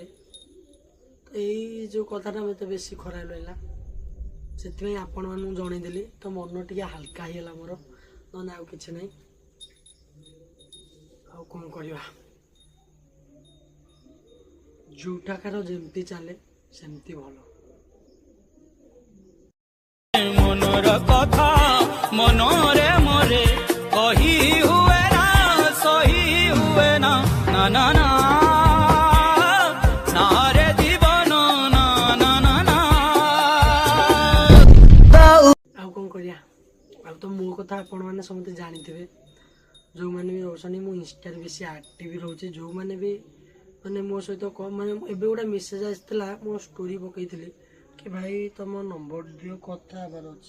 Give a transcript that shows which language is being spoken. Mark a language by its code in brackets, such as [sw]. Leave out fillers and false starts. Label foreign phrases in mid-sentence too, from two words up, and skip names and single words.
[or] ତ ଏଇ ଯେଉଁ କଥାଟା ମୋତେ ବେଶୀ ଖରାପ ଲାଗିଲା ସେଥିପାଇଁ ଆପଣମାନଙ୍କୁ ଜଣେଇଦେଲି ତ ମନ ଟିକେ ହାଲକା ହେଇଗଲା ମୋର ନହେଲେ ଆଉ କିଛି ନାହିଁ। ଆଉ କ'ଣ କରିବା ଯୋଉଠାକାର ଯେମିତି ଚାଲେ ସେମିତି ଭଲ। [as] মনৰ কথা মনৰে মৰে কহি হুৱে না সহি হুৱে না না না না নাৰে জীৱন না না না না। [or] ଆଉ କ'ଣ କରିବା ଆଉ ତ ମୋ କଥା ଆପଣମାନେ ସମସ୍ତେ ଜାଣିଥିବେ। ଯେଉଁମାନେ ବି ରହୁଛନ୍ତି ମୁଁ ଇନଷ୍ଟାରେ ବେଶୀ ଆକ୍ଟିଭ ରହୁଛି। ଯେଉଁମାନେ ବି ମାନେ ମୋ ସହିତ ମାନେ ଏବେ ଗୋଟେ ମେସେଜ ଆସିଥିଲା ମୋ ଷ୍ଟୋରି ପକେଇଥିଲି କି ଭାଇ ତମ ନମ୍ବର ଦିଅ କଥା ହେବାର ଅଛି।